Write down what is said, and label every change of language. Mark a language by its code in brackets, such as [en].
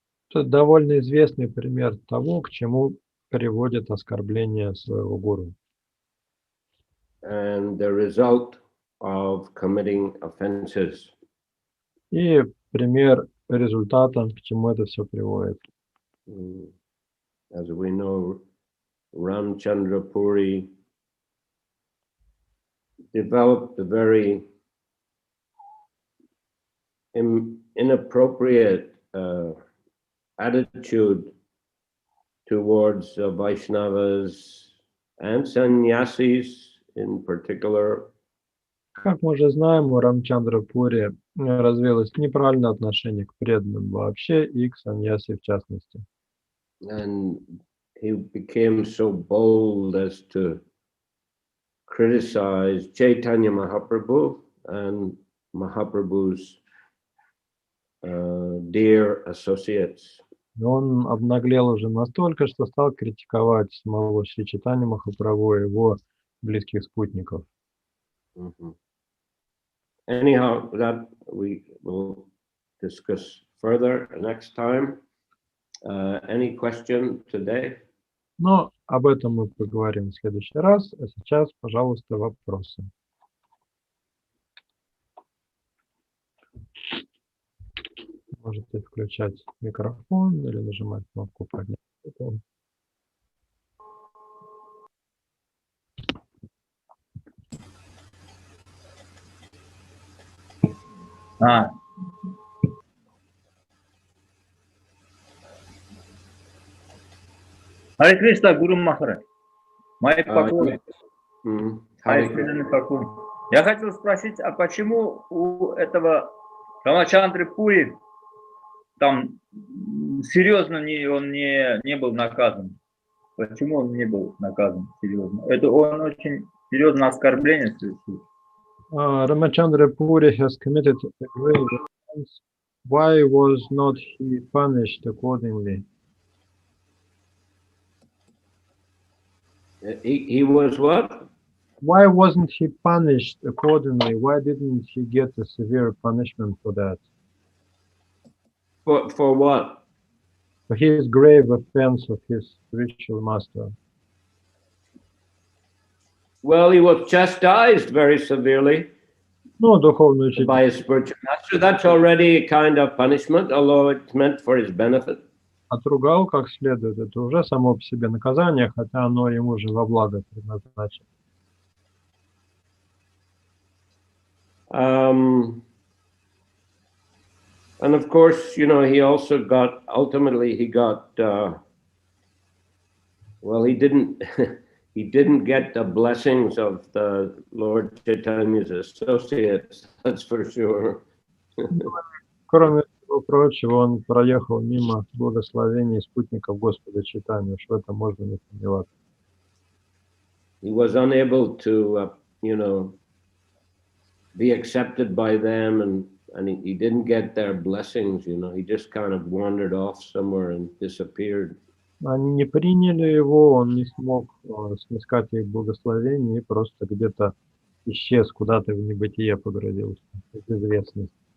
[ru] Это довольно известный пример того, к чему приводит оскорбление своего гуру. [en] And the result of committing offenses. [ru] И пример результата, к чему это все приводит. [en] As we know, Ramchandra Puri developed a very inappropriate attitude towards Vaishnavas and sannyasis in particular. [ru] Как мы уже знаем, у Рамчандра Пури развилось неправильное отношение к преданным вообще и к саньяси в частности. [en] And he became so bold as to criticize Chaitanya Mahaprabhu and Mahaprabhu's dear associates. [ru] Он обнаглел уже настолько, что стал критиковать самого Шри Чайтанью Махапрабху и его близких спутников. [en] Anyhow, that we will discuss further next time. Any question today? [ru] Но об этом мы поговорим в следующий раз. А сейчас, пожалуйста, вопросы. Можете включать микрофон или нажимать кнопку «Поднять руку». Харе Кришна, Гуру Махарадж. Мои поклоны. Харе Преданный поклон. Я хотел спросить, а почему у этого Рамачандры Пури там серьезно он не был наказан? Почему он не был наказан серьезно? Это он очень серьезное оскорбление совершил. [en] Ramachandra Puri has committed a grave offense. Why was not he punished accordingly? He was what? Why wasn't he punished accordingly? Why didn't he get a severe punishment for that? For what? For his grave offense of his spiritual master. Well, he was chastised very severely [ru] Ну, духовный учитель [en] by his spiritual master. That's already a kind of punishment, although it's meant for his benefit. [ru] отругал как следует. Это уже само по себе наказание, хотя оно ему же во благо предназначено. [en] And of course, you know, he also got, ultimately he got, well, he didn't get the blessings of the Lord Chaitanya's associates, that's for sure. [ru] Кроме всего прочего, он проехал мимо благословений спутников Господа Чайтаньи, уж в этом можно не сомневаться. [en] He was unable to, you know, be accepted by them, and he didn't get their blessings, you know, he just kind of wandered off somewhere and disappeared. [ru] Они не приняли его, он не смог снискать их благословений и просто где-то исчез, куда-то в небытие погрузился, в известность.